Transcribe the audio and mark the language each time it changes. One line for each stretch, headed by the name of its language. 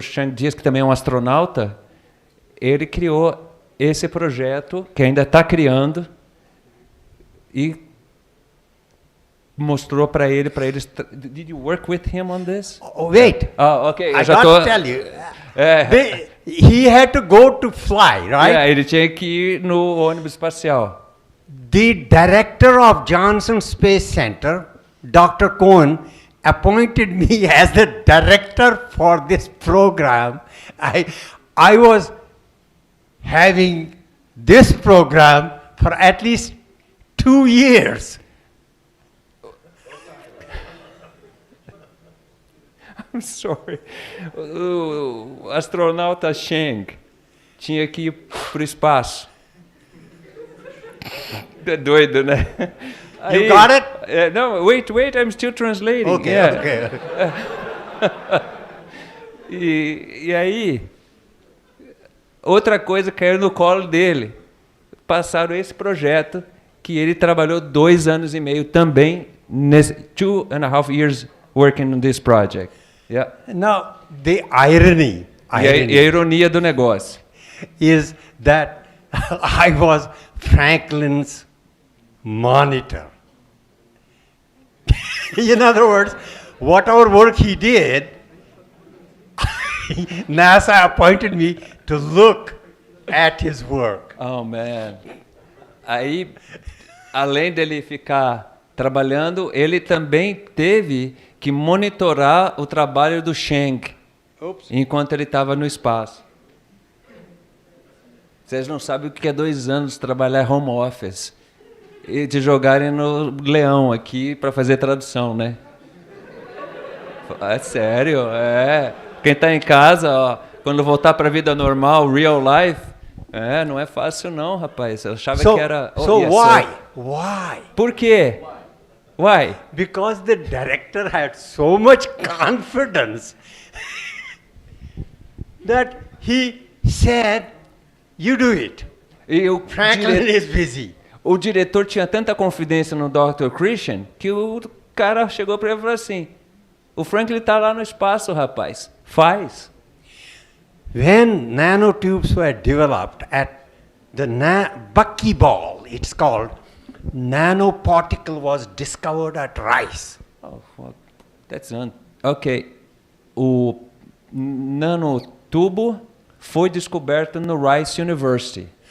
Portuguese: Chang Diaz, que também é um astronauta, ele criou esse projeto, que ainda está criando, e mostrou para ele,
English: Did you work with him on this? Oh, wait. Oh, okay. I got to tell you. He had to go to fly, right?
Portuguese: Ele tinha que ir no ônibus espacial.
English: The director of Johnson Space Center, Dr. Cohen, appointed me as the director for this program. I was having this program for at least 2 years. I'm sorry.
Portuguese: O astronauta Chang tinha que ir para o espaço. É doido, né?
English: You got it? No, wait, I'm still translating. Okay, Yeah. okay.
Portuguese: E aí, outra coisa caiu no colo dele. Passaram esse projeto que ele trabalhou 2 anos e meio também,
English: 2.5 years working on this project. Yeah. Now, the irony
Portuguese: E a ironia do negócio.
English: is that I was Franklin's monitor. In other words, whatever work he did, NASA appointed me to look at his work. Oh, man.
Portuguese: Aí, além dele ficar trabalhando, ele também teve que monitorar o trabalho do Chang enquanto ele estava no espaço. Vocês não sabem o que é 2 anos trabalhar home office e te jogarem no leão aqui para fazer tradução, né? É sério, é. Quem está em casa, ó, quando voltar para a vida normal,
English: real life,
Portuguese: não é fácil não, rapaz. Eu achava que era...
English: Why?
Portuguese: Por quê?
English: Why? Because the director had so much confidence that he said, you do it.
Portuguese: E
English: Franklin is busy.
Portuguese: O diretor tinha tanta confidência no Dr. Krishen que o cara chegou para ele e falou assim, o Franklin está lá no espaço, rapaz. Faz.
English: When nanotubes were developed at the buckyball, it's called, nanoparticle was discovered at Rice. Oh, fuck. That's ok.
Portuguese: O nanotubo foi descoberto no Rice University.